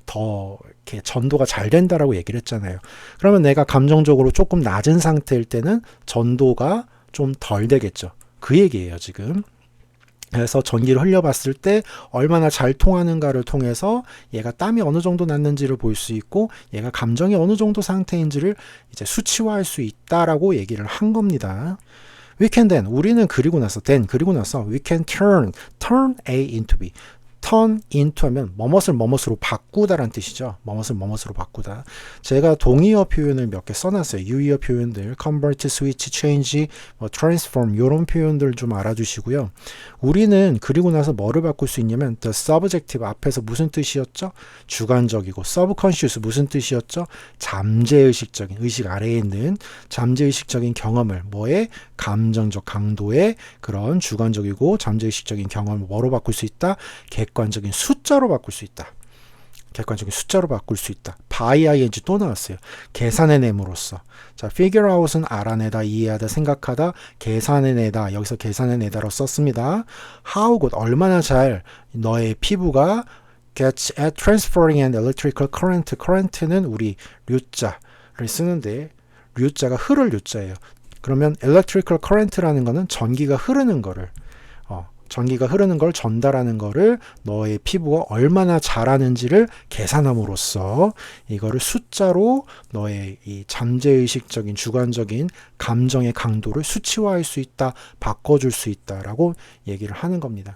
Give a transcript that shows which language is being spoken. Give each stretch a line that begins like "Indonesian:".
Korean: 더 이렇게 전도가 잘 된다라고 얘기를 했잖아요. 그러면 내가 감정적으로 조금 낮은 상태일 때는 전도가 좀 덜 되겠죠. 그 얘기예요, 지금. 그래서 전기를 흘려봤을 때 얼마나 잘 통하는가를 통해서 얘가 땀이 어느 정도 났는지를 볼 수 있고, 얘가 감정이 어느 정도 상태인지를 이제 수치화할 수 있다라고 얘기를 한 겁니다.
English: We can then,
Korean: 우리는 그리고 나서
English: we can turn A into B.
Korean: turn into 하면 뭐뭇으로 바꾸다라는 뜻이죠. 뭐뭇으로 바꾸다. 제가 동의어 표현을 몇 개 써놨어요. 유의어 표현들, convert, switch, change, transform 이런 표현들 좀 알아두시고요. 우리는 그리고 나서 뭐를 바꿀 수 있냐면 the subjective 앞에서 무슨 뜻이었죠? 주관적이고, subconscious 무슨 뜻이었죠? 잠재의식적인, 의식 아래에 있는 잠재의식적인 경험을 뭐에? 감정적 강도의 그런 주관적이고 잠재의식적인 경험을 뭐로 바꿀 수 있다? 객관적인 숫자로 바꿀 수 있다. 객관적인 숫자로 바꿀 수 있다. by ing 또 나왔어요. 계산해냄으로써. 자, figure out은 알아내다, 이해하다, 생각하다, 계산해내다. 여기서 계산해내다로 썼습니다.
English: how good,
Korean: 얼마나 잘 너의 피부가
English: gets at transferring an electrical current.
Korean: current는 우리 류자를 쓰는데, 류자가 흐를 류자예요. 그러면 electrical current라는 거는 전기가 흐르는 거를, 전기가 흐르는 걸 전달하는 거를 너의 피부가 얼마나 잘하는지를 계산함으로써 이거를 숫자로 너의 이 잠재의식적인 주관적인 감정의 강도를 수치화할 수 있다, 바꿔줄 수 있다라고 얘기를 하는 겁니다.